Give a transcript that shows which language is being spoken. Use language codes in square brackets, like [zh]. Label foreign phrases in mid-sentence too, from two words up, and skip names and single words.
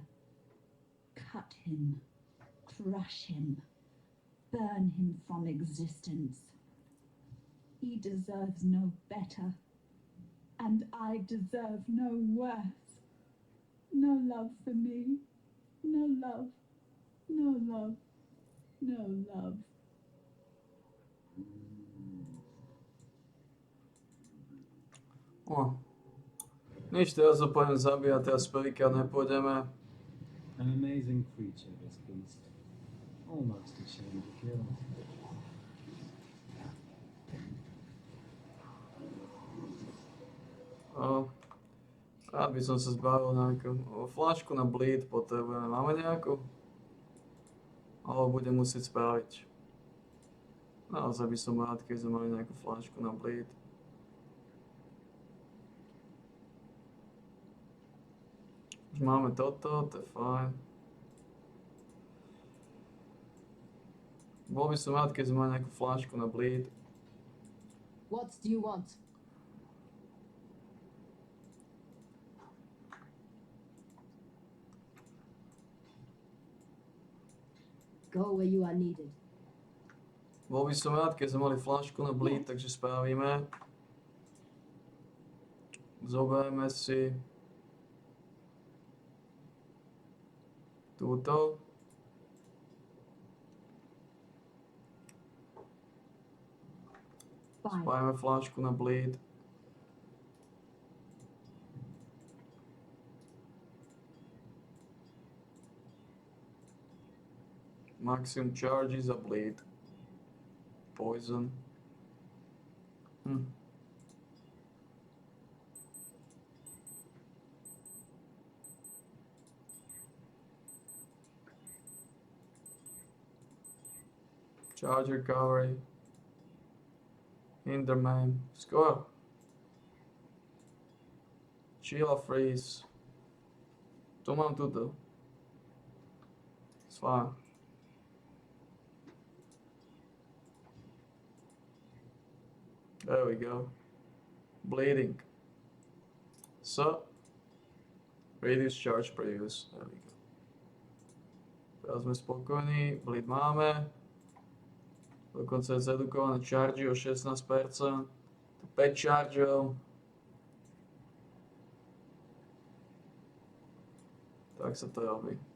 [en] Cut him, crush him, burn him from existence. He deserves no better, and I deserve no worse. No love for me, no love, no love, no love. [sk] Nič, teraz ho pôjdem zabíjať, teraz prvýkrát nepôjdeme. [en] An amazing creature, this beast. Almost ashamed to kill. [sk] Rád by som sa zbavil nejakú fľašku na bleed potrebujeme. Máme nejakú? Alebo budem musieť spraviť. Naozaj by som rád, keď sme mali nejakú fľašku na bleed. Už máme toto, to je fajn. Bol by som rád, keď sme mali nejakú fľašku na bleed. [en] What do you want? Go where you are needed. [sk] Bol by som rád, keď sme mali fľašku na bleed, takže spravíme. Zoberieme si túto. Spájame fľašku na bleed. [en] Maximum charges a bleed. Poison. Charge recovery. Hinder main. Score. Chill freeze. [sk] Tu mám tuto. [en] It's fine. There we go. Bleeding. So, reduce charge per use. There we go. [sk] Teraz sme spokojní, bleed máme. Dokonca je zredukované charge o 16%. 5 chargeov. Tak sa to robí.